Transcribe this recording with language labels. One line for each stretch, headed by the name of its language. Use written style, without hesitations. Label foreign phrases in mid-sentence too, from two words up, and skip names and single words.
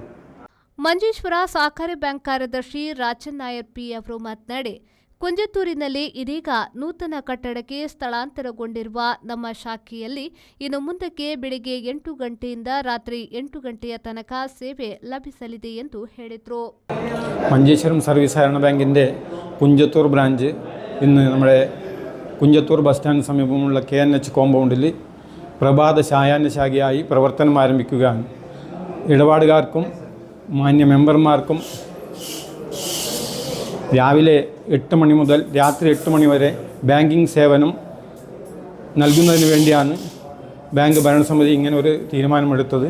Kannada: ಮಂಜೇಶ್ವರ ಸಹಕಾರಿ ಬ್ಯಾಂಕ್ ಕಾರ್ಯದರ್ಶಿ ರಾಜನ್ ನಾಯರ್ ಪಿ ಅವರು ಮಾತನಾಡಿ, ಕುಂಜತ್ತೂರಿನಲ್ಲಿ ಇದೀಗ ನೂತನ ಕಟ್ಟಡಕ್ಕೆ ಸ್ಥಳಾಂತರಗೊಂಡಿರುವ ನಮ್ಮ ಶಾಖೆಯಲ್ಲಿ ಇನ್ನು ಮುಂದಕ್ಕೆ ಬೆಳಿಗ್ಗೆ 8 ಗಂಟೆಯಿಂದ ರಾತ್ರಿ 8 ಗಂಟೆಯ ತನಕ ಸೇವೆ ലഭിಸಲಿದೆ ಎಂದು ಹೇಳಿದರು.
Malayalam: മഞ്ചേശ്വരം സർവീസ് സഹകരണ ബാങ്കിൻ്റെ കുഞ്ചത്തൂർ ബ്രാഞ്ച് ഇന്ന് നമ്മുടെ കുഞ്ചത്തൂർ ബസ് സ്റ്റാൻഡ് സമീപമുള്ള KNH കോമ്പൗണ്ടിൽ പ്രഭാത സായാഹ്ന ശാഖയായി പ്രവർത്തനം ആരംഭിക്കുകയാണ്. ഇടപാടുകാർക്കും മാന്യ മെമ്പർമാർക്കും രാവിലെ 8 മണി മുതൽ രാത്രി 8 മണി വരെ ബാങ്കിംഗ് സേവനം നൽകുന്നതിന് വേണ്ടിയാണ് ബാങ്ക് ഭരണസമിതി ഇങ്ങനെ ഒരു തീരുമാനമെടുത്തത്.